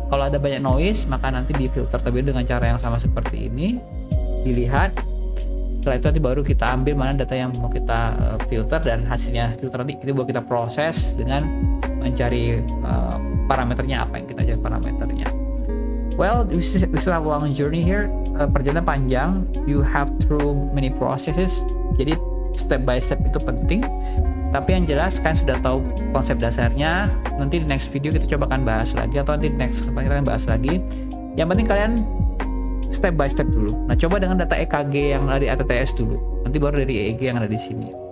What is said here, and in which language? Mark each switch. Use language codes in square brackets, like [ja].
[id] Kalau ada banyak noise, maka nanti difilter terlebih dengan cara yang sama seperti ini. Dilihat. Setelah itu nanti baru kita ambil mana data yang mau kita filter, dan hasilnya filter nanti itu baru kita proses dengan mencari parameternya, apa yang kita cari parameternya. [en] Well, we still have a long journey here. [id] Perjalanan panjang. [en] You have through many processes. [id] Jadi step by step itu penting. Tapi yang jelas kan sudah tahu konsep dasarnya. Nanti di next video kita coba akan bahas lagi, atau nanti di next kesempatan kita bahas lagi. Yang penting kalian step by step dulu. Nah, coba dengan data EKG yang ada di ATTS dulu. Nanti baru dari EEG yang ada di sini.